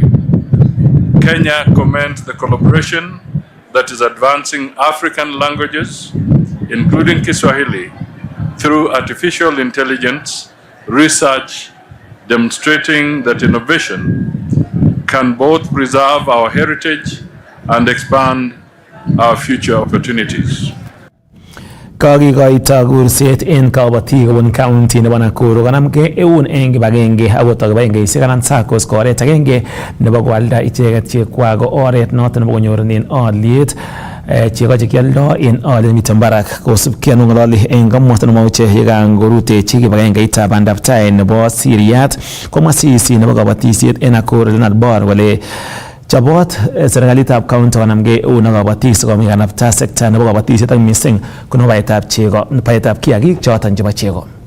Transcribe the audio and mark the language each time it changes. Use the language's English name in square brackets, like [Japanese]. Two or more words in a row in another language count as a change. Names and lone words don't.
[English] Kenya commends the collaboration that is advancing African languages, including Kiswahili, through artificial intelligence research, demonstrating that innovation can both preserve our heritage and expand our future opportunities. [Kalenjin] Kakikoito kurset en kabatik kobun county nebo Nakuru konamgei eun eng kibagenge akot kibagengeisiek anan SACCOs ko oret agenge nebo koalda icheket chekwak ko oret noton nebo konyorunen olyet cheko chekioldo en olyet nemiten barak kosubkei ak ng'ololi en komosta Mauche yekangorutechi kibagengeitab bandaptai nebo Siriat komwa CEC nebo kabatisiet en Nakuru Leonard Bor kole chobot serikalitab county konamgei eun ak kabatik sikomuch kanapta sekta nebo kabatisiet ak missing ko nebo baetab kiagik choton chebo chego.